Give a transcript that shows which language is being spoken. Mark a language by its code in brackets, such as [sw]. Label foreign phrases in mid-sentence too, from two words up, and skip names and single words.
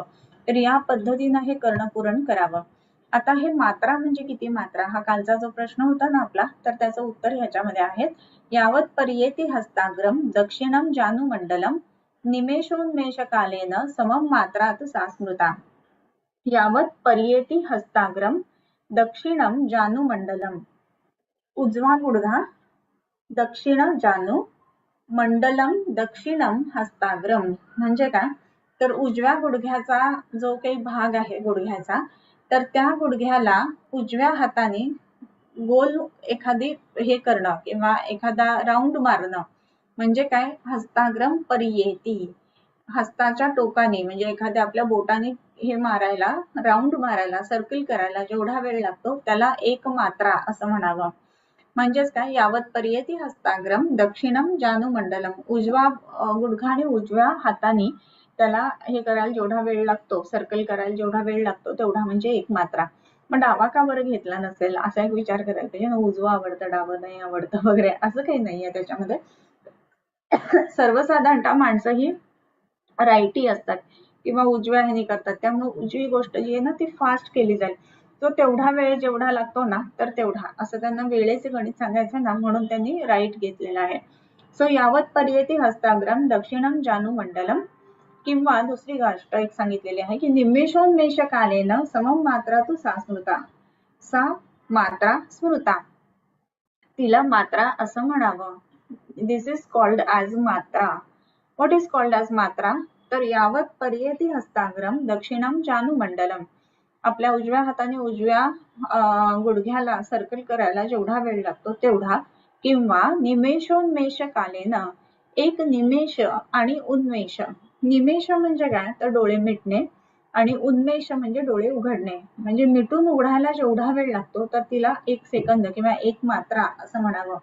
[mr] तर या पद्धतीनं हे कर्णपुरण करावं. आता हे मात्रा म्हणजे किती मात्रा, हा कालचा जो प्रश्न होता ना आपला, तर त्याचं उत्तर ह्याच्यामध्ये आहे. [sa] यावत पर्येति हस्ताग्रम दक्षिणम जानुमंडलम निमेषोन्मेष कालेन समम मात्रात सास्मृता. यावत पर्येति हस्ताग्रम दक्षिणम जानुमंडलम, [mr] उजवा गुडघा, [sa] दक्षिण जानु, मंडलम दक्षिणम हस्ताग्रम, [mr] म्हणजे काय, तर उजव्या गुडघ्याचा जो काही भाग आहे गुडघ्याचा, तर त्या गुडघ्याला उजव्या हाताने गोल एखादी हे करणं किंवा एखादा राऊंड मारणं, म्हणजे काय, [sa] हस्ताग्रम पर्येति, [mr] हस्ताच्या टोकाने, म्हणजे एखाद्या आपल्या बोटाने हे मारायला, राऊंड मारायला, सर्कल करायला जेवढा वेळ लागतो त्याला एक मात्रा असं म्हणावं. म्हणजेच काय, [sa] यावत पर्येति हस्ताग्रम दक्षिणम जानुमंडलम, [mr] उजवा गुडघा आणि उजव्या हाताने त्याला हे करायला जेवढा वेळ लागतो, सर्कल करायला जेवढा वेळ लागतो तेवढा म्हणजे एक मात्रा. मग डावा का बरं घेतला नसेल असा एक विचार करायला पाहिजे ना, उजवा आवडतं डावं नाही आवडतं वगैरे असं काही नाहीये त्याच्यामध्ये. सर्वसाधारणतः माणसं ही राईटी असतात किंवा उजव्या ह्यानी करतात, त्यामुळे उजवी गोष्ट जी आहे ना ती फास्ट केली जाईल, तो तेवढा वेळ जेवढा लागतो ना तर तेवढा, असं त्यांना वेळेचे गणित सांगायचं ना, म्हणून त्यांनी राईट घेतलेला आहे. [sa] सो यावत पर्येति हस्ताग्रम दक्षिणम जानुमंडलम, [mr] किंवा दुसरी गोष्ट एक सांगितलेली आहे की [sa] निमेषोन्मेष कालेन समम मात्रा तू सास्मृता, सा मात्रा स्मृता, [mr] तिला मात्रा असं म्हणावं. [en] this is called as मात्रा. what is called as मात्रा, तर [sa] यावत पर्येति हस्ताग्रम दक्षिणम जानुमंडलम, [mr] आपल्या उजव्या हाताने उजव्या गुडघ्याला सर्कल करायला जेवढा वेळ लागतो तेवढा, किंवा [sa] निमेषोन्मेष कालेन, [mr] एक निमेष आणि उन्मेष, निमेष म्हणजे काय, तर डोळे मिटणे, आणि उन्मेष म्हणजे डोळे उघडणे, म्हणजे मिटून उघडायला जेवढा वेळ लागतो तर तिला 1 सेकंद किंवा 1 मात्रा असं म्हणावं.